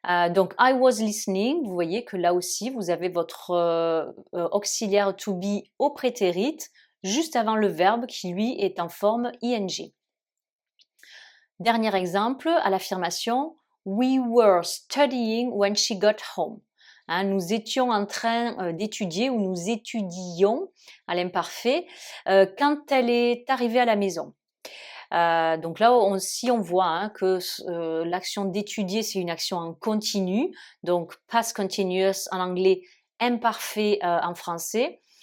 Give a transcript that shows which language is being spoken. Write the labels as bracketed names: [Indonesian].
[French] Donc, [English] I was listening, [French] vous voyez que là aussi, vous avez votre auxiliaire to be au prétérit, juste avant le verbe qui, lui, est en forme ing. Dernier exemple, à l'affirmation, [English] we were studying when she got home. [French] Nous étions en train d'étudier ou nous étudions à l'imparfait quand elle est arrivée à la maison. Donc là aussi on voit que l'action d'étudier c'est une action en continu, donc past continuous en anglais, imparfait en français.